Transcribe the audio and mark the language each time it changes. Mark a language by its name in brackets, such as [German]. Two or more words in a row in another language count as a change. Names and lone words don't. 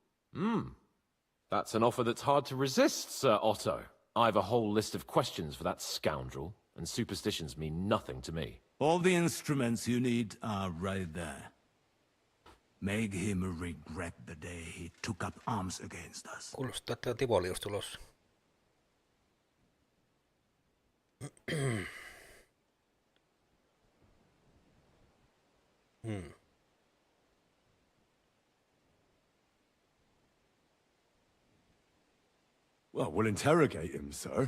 [English] That's an offer that's hard to resist, Sir Otto. I've a whole list of questions for that scoundrel, and superstitions mean nothing to me. All the instruments you need are right there. Make him regret the day he took up arms against us. [Finnish] Kuulostaa, että on Tivolius tulossa. [English] Well, we'll interrogate him, sir.